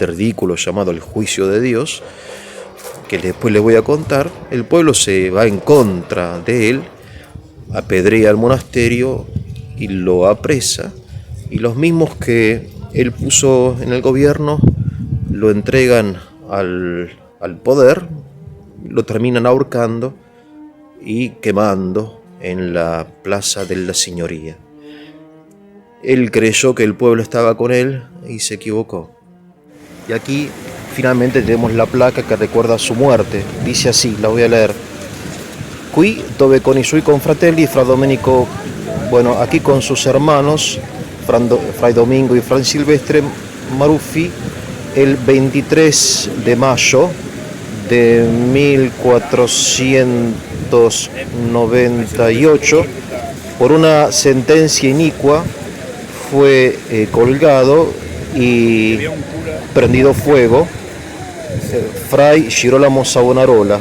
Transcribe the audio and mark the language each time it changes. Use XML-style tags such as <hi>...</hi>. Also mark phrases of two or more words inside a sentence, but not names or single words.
<es>ridículo llamado el juicio de Dios, que después les voy a contar, el pueblo se va en contra de él, apedrea el monasterio y lo apresa, y los mismos que él puso en el gobierno lo entregan al poder, lo terminan ahorcando y quemando en la plaza de la Signoria. Él creyó que el pueblo estaba con él y se equivocó. Y aquí finalmente tenemos la placa que recuerda su muerte. Dice así, la voy a leer.</es> <it>Qui dove con i suoi confratelli Fra Domenico,</it> <es>bueno, aquí con sus hermanos, Fray Domingo y Fray Silvestre Maruffi, el 23 de mayo de 1498, por una sentencia inicua, fue colgado y prendido fuego Fray Girolamo Savonarola.</es>